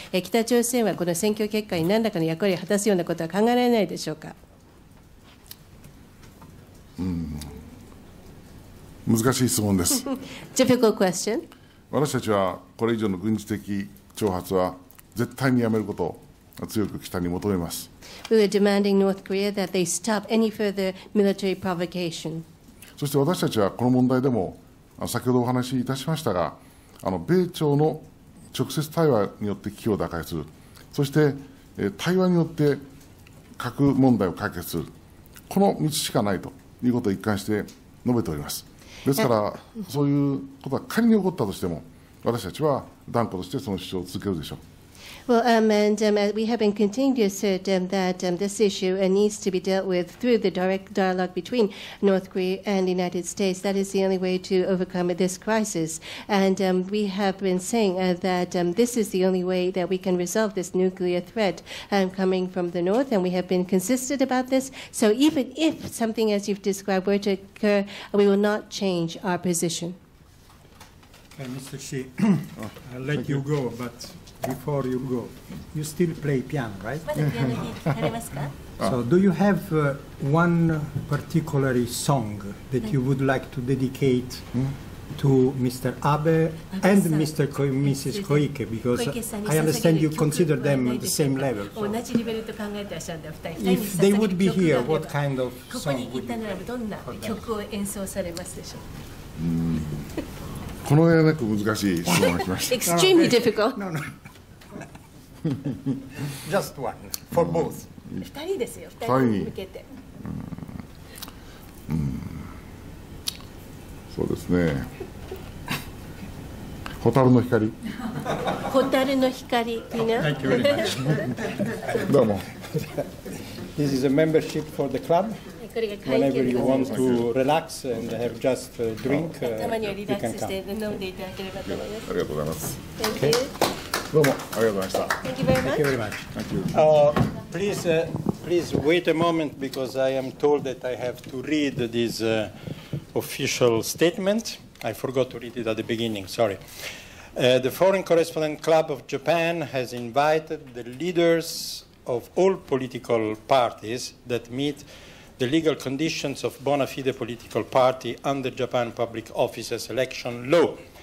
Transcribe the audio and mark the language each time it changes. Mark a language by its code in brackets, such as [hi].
[ja] 北朝鮮はこの選挙結果に何らかの役割を果たすようなことは考えられないでしょうか。難しい質問です。 [en] Difficult question. [ja] 私たちはこれ以上の軍事的挑発は絶対にやめることを強く北に求めます。 [en] We were demanding North Korea that they stop any further military provocation. [ja] そして私たちはこの問題でも先ほどお話しいたしましたが、米朝の直接対話によって危機を打開する、そして対話によって核問題を解決する、この道しかないということを一貫して述べております。ですから、そういうことが仮に起こったとしても、私たちは断固としてその主張を続けるでしょう。 [en] Well, we have been continuing to assert that this issue needs to be dealt with through the direct dialogue between North Korea and the United States. That is the only way to overcome this crisis. And we have been saying that this is the only way that we can resolve this nuclear threat coming from the North, and we have been consistent about this. So even if something as you've described were to occur, we will not change our position. Mr. Shi, I'll let you go, but before you go, you still play piano, right? So do you have one particular song that you would like to dedicate to Mr. Abe and Mrs. Koike? Because I understand you consider them at the same level. So if they would be here, what kind of song would you play? [ja] この上なく難しい質問が来ました。 [en] Extremely difficult. No, no. Just one for both. [ja] 2人ですよ。2人に向けて。そうですね。蛍の光。蛍の光。 [en] You know? Thank you very much. [ja] どうも。 [en] This is a membership for the club. Whenever you want to relax and have just a drink, you can come. [ja] ありがとうございます。 [en] Thank you. [ja] どうもありがとうございました。 [en] Thank you very much. Thank you very much. Thank you. Please wait a moment because I am told that I have to read this official statement. I forgot to read it at the beginning, sorry. The Foreign Correspondent Club of Japan has invited the leaders of all political parties that meet the legal conditions of bona fide political party under Japan Public Officers Election Law.